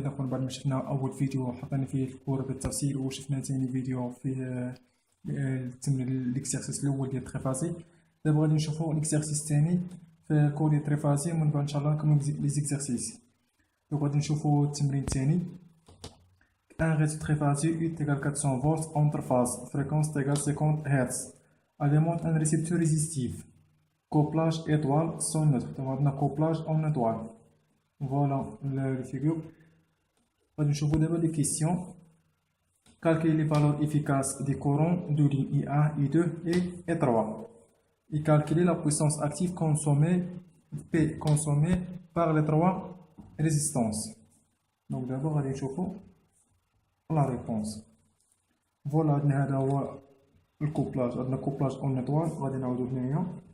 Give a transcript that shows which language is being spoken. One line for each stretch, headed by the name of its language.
Arabic: دونك بعد ما شفنا أول فيديو حطينا فيه الكور بالتفصيل، وشفنا ثاني فيديو فيه التمرين الإكسيرسيس الأول ديال التريفازي. دابا غادي نشوفو الإكسيرسيس الثاني في كور ديال التريفازي، ومن بعد إن شاء الله نكملو لي زيكسيرسيس. دونك غادي نشوفو التمرين الثاني.
French: Un réseau triphasé U égale 400 volts entre phases, fréquence égale 50 Hz. Alimente un récepteur résistif. Couplage étoile sans neutre. Donc, on a couplage en étoile. Voilà la figure. Je vous donne des questions. Calculer les valeurs efficaces des courants de ligne I1, I2 et I3. Et calculer la puissance active consommée, P consommée par les trois résistances. Donc d'abord, allez chauffer la réponse.
Arabic: Voilà, هذا هو الكوبلاج. عندنا كوبلاج اون ايطوال، غادي نعاودو هنايا.